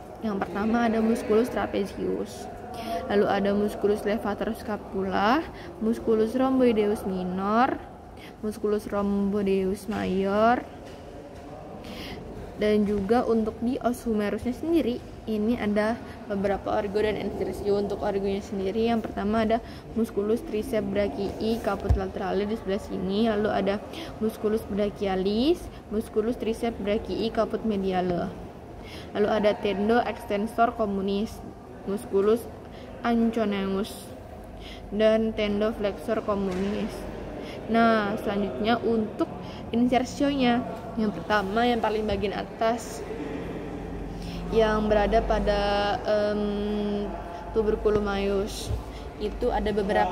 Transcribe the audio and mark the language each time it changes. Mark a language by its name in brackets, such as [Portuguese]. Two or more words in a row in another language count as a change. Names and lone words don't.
[Indonesian] Yang pertama ada [Latin] musculus trapezius, [Indonesian] lalu ada [Latin] musculus levator scapula, musculus rhomboideus minor, musculus rhomboideus major, [Indonesian] dan juga untuk di os humerusnya sendiri ini ada beberapa origo dan insersio. Untuk origonya sendiri yang pertama ada [Latin] musculus triceps brachii caput laterale [Indonesian] di sebelah sini, lalu ada [Latin] musculus brachialis, musculus triceps brachii caput mediale, [Indonesian] lalu ada [Latin] tendo extensor communis, musculus anconeus, [Indonesian] dan [Latin] tendo flexor communis. [Indonesian] Nah, selanjutnya untuk insersionya, yang pertama yang paling bagian atas yang berada pada [Latin] tuberculum majus [Indonesian] itu ada beberapa.